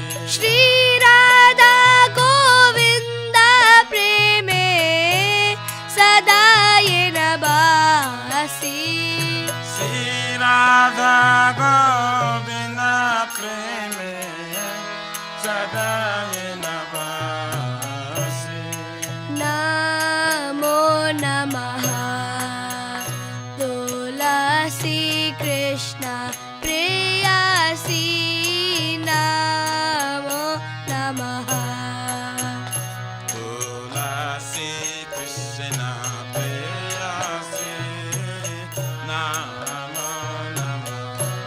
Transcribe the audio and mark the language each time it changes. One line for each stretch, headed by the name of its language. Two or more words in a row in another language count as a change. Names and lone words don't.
Bangla: শ্রী রাধা গোবিন্দ প্রেমে সদা নবাসী শ্রী রাধা গোবিন্দ প্রেমে সদা নবাসী
Sanskrit: नमो नमः तुलसी कृष्ण प्रेयसी नमो नमः तुलसी कृष्ण प्रेयसी नमो नमः